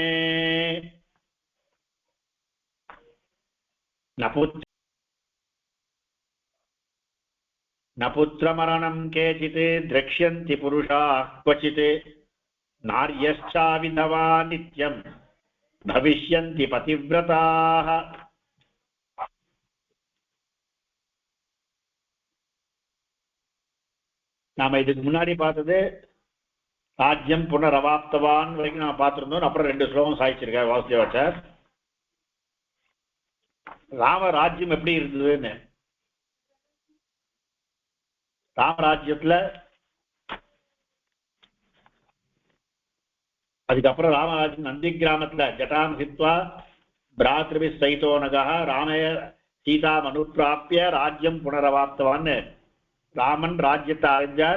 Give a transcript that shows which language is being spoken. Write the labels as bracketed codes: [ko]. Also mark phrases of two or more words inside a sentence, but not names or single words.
[sa] न पुत्रमरणं केचित् द्रक्ष्यन्ति पुरुषाः क्वचित् नार्यश्चा विधवा नित्यं भविष्यन्ति पतिव्रताः [ta] நாம இதுக்கு முன்னாடி பார்த்தது [sa] राज्यं पुनरवाप्तवान् [ta] வரைக்கும் நான் பார்த்திருந்தோம். அப்புறம் 2 ஸ்லோகம் சாதிச்சிருக்கார் வாசுதேவாச்சார். ராமராஜ்யம் எப்படி இருந்ததுன்னு, ராமராஜ்யத்துல அதுக்கப்புறம் ராமராஜ்யம் நந்தி கிராமத்துல [sa] जटां हित्वा भ्रातृभिः सहितोऽनघः रामः सीता मनुप्राप्य राज्यं पुनरवाप्तवान् [ta] ராமன் ராஜ்யத்தை அடைஞ்சார்.